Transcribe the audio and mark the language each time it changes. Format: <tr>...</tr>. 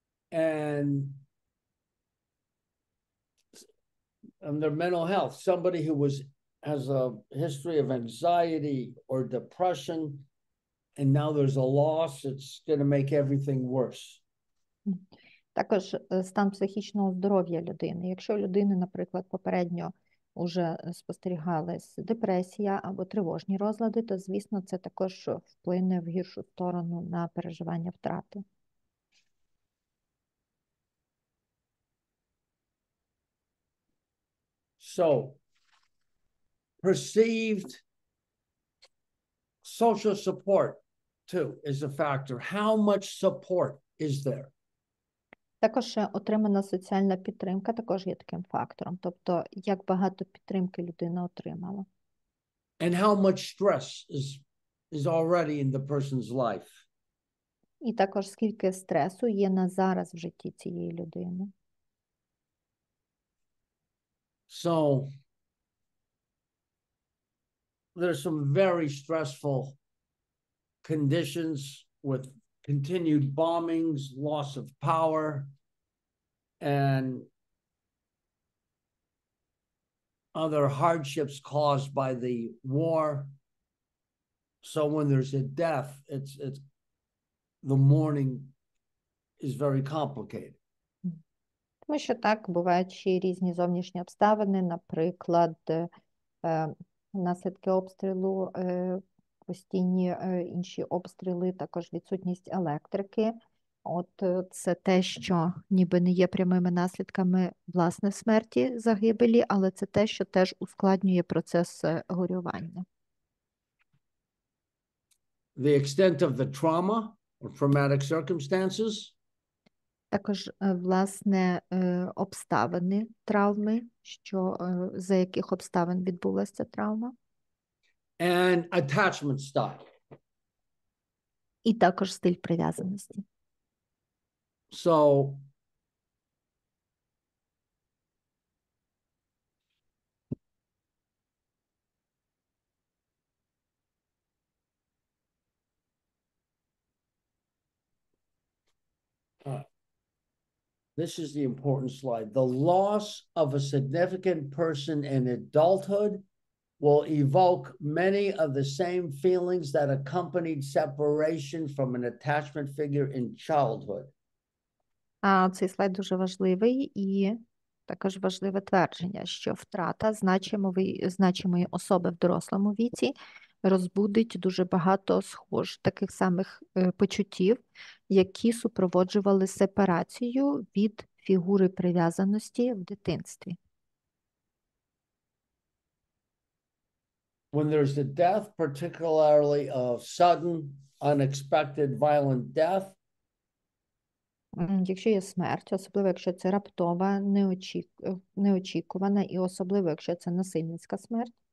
<en>And their mental health. Somebody who has a history of anxiety or depression, and now there's a loss, it's going to make everything worse.</en> <uk>Також стан психічного здоров'я людини. Якщо у людини, наприклад, попередньо вже спостерігалась депресія або тривожні розлади, то, звісно, це також вплине в гіршу сторону на переживання втрати.</uk> <en>So, perceived social support, too, is a factor. How much support is there?</en> <uk>Також отримана соціальна підтримка також є таким фактором. Тобто, як багато підтримки людина отримала.</uk> <en>And how much stress is already in the person's life?</en> <uk>І також скільки стресу є на зараз в житті цієї людини.</uk> <en>So, there's some very stressful conditions with continued bombings, loss of power, and other hardships caused by the war. So when there's a death, it's the mourning is very complicated.</en> <uk>Тому що так, бувають ще різні зовнішні обставини, наприклад, наслідки обстрілу, постійні інші обстріли, також відсутність електрики. От це те, що ніби не є прямими наслідками власне смерті, загибелі, але це те, що теж ускладнює процес горювання.</uk> <en>The extent of the trauma or traumatic circumstances.</en> <uk>Також, власне, обставини травми, за яких обставин відбулася ця травма.</uk> <en>And attachment style.</en> <uk>І також стиль прив'язаності.</uk> <en>So, this is the important slide. The loss of a significant person in adulthood will evoke many of the same feelings that accompanied separation from an attachment figure in childhood.</en> <uk>А цей слайд дуже важливий і також важливе твердження, що втрата значимої особи в дорослому віці розбудить дуже багато таких самих почуттів, які супроводжували сепарацію від фігури прив'язаності в дитинстві.</uk> <en>When there's a death, particularly a sudden, unexpected, violent death,</en> <uk>Якщо є смерть, особливо якщо це раптова, неочікувана, і особливо якщо це насильницька смерть,</uk>